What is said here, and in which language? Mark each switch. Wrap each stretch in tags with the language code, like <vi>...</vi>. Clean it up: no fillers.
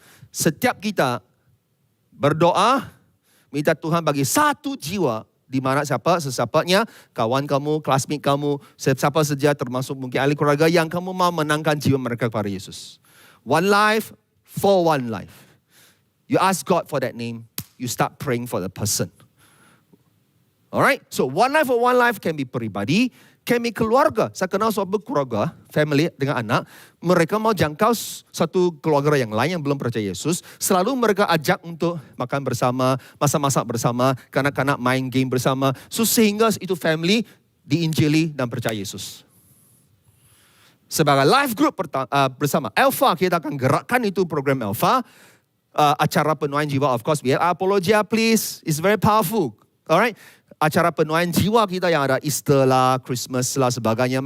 <ms>Setiap kita berdoa, minta Tuhan bagi 1 jiwa, di mana sesiapanya, kawan kamu, classmate kamu, siapa saja termasuk mungkin ahli keluarga yang kamu mau menangkan jiwa mereka kepada Yesus.</ms> <en>One life for one life. You ask God for that name, you start praying for the person. Alright, so one life for one life can be</en> <ms>peribadi,</ms> <en>can be</en> <ms>keluarga. Saya kenal suatu keluarga, family dengan anak, mereka mau jangkau satu keluarga yang lain yang belum percaya Yesus. Selalu mereka ajak untuk makan bersama, masak-masak bersama, kanak-kanak main game bersama. So sehingga itu family diinjili dan percaya Yesus. Sebagai life group bersama Alpha, kita akan gerakkan itu program Alpha. Acara penuaian jiwa,</ms> <en>of course, we have Apologia, please. It's very powerful. Alright.</en> <ms>Acara penuaian jiwa kita yang ada Easter lah, Christmas lah, sebagainya.</ms>